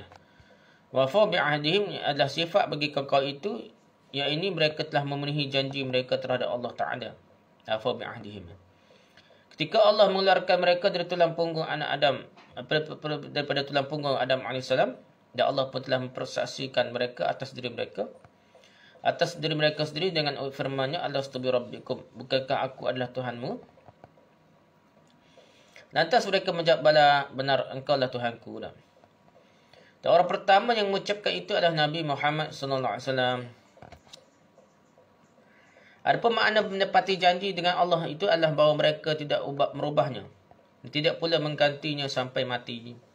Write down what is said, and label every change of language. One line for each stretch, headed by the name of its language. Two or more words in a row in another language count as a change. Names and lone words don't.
Arabic: وفوا بعهدهم
Malay: adalah sifat bagi kaum itu, yang ini mereka telah memenuhi janji mereka terhadap Allah Ta'ala.
Arabic: وفوا بعهدهم.
Malay: Ketika Allah mengeluarkan mereka dari tulang punggung anak Adam, daripada tulang punggung Adam AS, dan Allah pun telah mempersaksikan mereka atas diri mereka sendiri dengan firman-Nya,
Arabic: ألست بربكم,
Malay: bukankah aku adalah Tuhanmu? Lantas mereka menjawab, bala, benar engkau lah Tuhanku. Dan orang pertama yang mengucapkan itu adalah Nabi Muhammad SAW. Adapun makna menepati janji dengan Allah itu adalah bahawa mereka tidak merubahnya, tidak pula menggantinya sampai mati.